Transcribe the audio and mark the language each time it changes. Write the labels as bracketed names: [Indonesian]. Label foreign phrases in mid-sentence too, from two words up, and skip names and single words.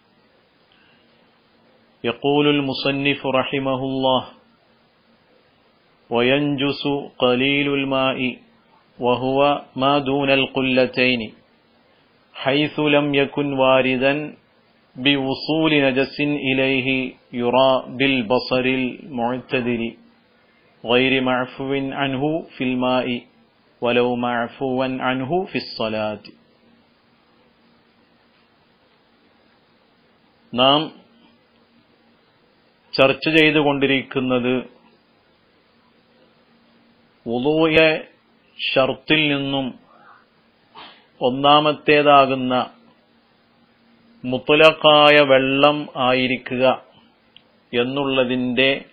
[Arabic] يقول المصنف رحمه الله: وينجس قليل الماء وهو ما دون القلتين حيث لم يكن واردا بوصول نجس إليه يرى بالبصر المعتدل غير معفو عنه في الماء ولو معفوا عنه في الصلاة. [Malayalam] നാം ചർച്ച ചെയ്തുകൊണ്ടിരിക്കുന്നത് വുളൂഇലെ ഷർത്തിൽ നിന്നും ഒന്നാമത്തേതാകുന്ന മുത്ലഖായ വെള്ളം ആയിരിക്കുക എന്നുള്ളതിന്റെ